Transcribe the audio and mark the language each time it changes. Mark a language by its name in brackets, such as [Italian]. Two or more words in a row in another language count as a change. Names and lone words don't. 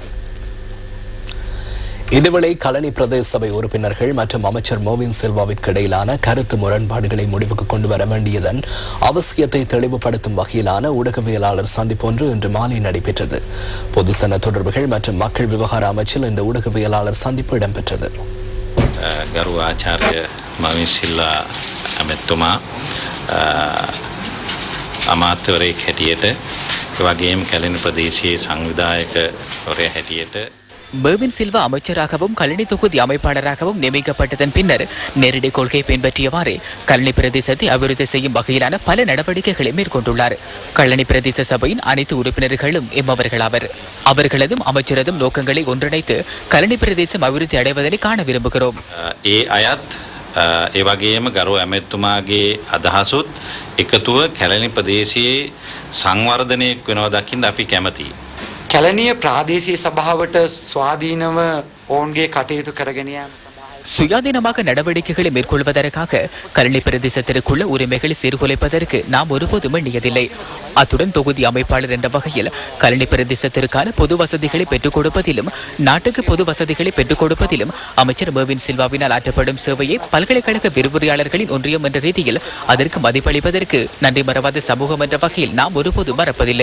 [Tamil] இதுவேளை கழனி பிரதேச சபை உறுப்பினர்கள் மற்றும் அமைச்சர் மோவின் சில்வாவிற்கு இடையிலான கருத்து முரண்பாடுகளை முடிவுக்கு கொண்டு வர வேண்டியதன் அவசியத்தை தெளிவுபடுத்தும் வகையிலான ஊடகவியலாளர் சந்திப்பு ஒன்று இன்று மாலை நடைபெற்றது. பொதுசன தொடர்புகள் மற்றும் மக்கள் விவகார அமைச்சில் இந்த ஊடகவியலாளர் சந்திப்பு இடம்பெற்றது. [Sinhala] ගරු ආචාර්ය මවින් සිල්වා ඇමතුමා අමාත්‍යවරයෙක් හැටියට ඒ වගේම කැලණි ප්‍රදේශයේ සංවිධායකවරයා හැටියට [Tamil] மேவின் சில்வா அமைச்சராகவும் கழனி தொகுதி அமைப்பாளராகவும் நியமிக்கப்பட்டதன் பின்னர் நேரடி கொள்கையை பின்பற்றியவாறு கழனி பிரதேசத்தை அபிவிருத்தி செய்யும் வகையிலான பல நடவடிக்கைகளை மேற்கொண்டுள்ளார். கழனி பிரதேச சபையின் அனைத்து உறுப்பினர்களும் எம்மவர்களாவர். அவர்களதும் அமைச்சரதும் நோக்கங்களை ஒன்றிணைத்து கழனி பிரதேசம் அபிவிருத்தி அடைவதனை காண விரும்புகிறோம். [Sinhala] ඒ අයත් ඒ වගේම ගරු ඇමතුමාගේ අදහසුත් එකතුව කැලණි ප්‍රදේශයේ සංවර්ධනයක් වෙනවා දකින්න අපි කැමතියි. කැලණිය ප්‍රාදේශීය සභාවට ස්වාධීනව ඔවුන්ගේ කටයුතු කරගෙන යාම සඳහා [Tamil] சுயாதீனமாக நடவடிக்கைகளை மேற்கொள்வதற்காக கலனி பிரதேசத்திற்குள்ள உரிமைகளை சீர்குலைப்பதற்கு நாம் ஒருபோதும் எண்ணியதில்லை. அத்துடன் தொகுதி அமைப்பாளர் என்ற வகையில் கலனி பிரதேசத்திற்கான பொது வசதிகளை பெற்றுக் கொடுப்பதிலும் நாட்டுக்கு பொது வசதிகளை பெற்றுக் கொடுப்பதிலும் அமைச்சர் மேவின் சில்வாவினால் ஆற்றப்படும் சேவையை பல்கலைக்கழக விரிவுரையாளர்களின் ஒன்றியம் என்ற ரீதியில் அதற்கு மதிப்பளிப்பதற்கு நன்றி மறவாத சமூகம் என்ற வகையில் நாம் ஒருபோதும் மறப்பதில்லை.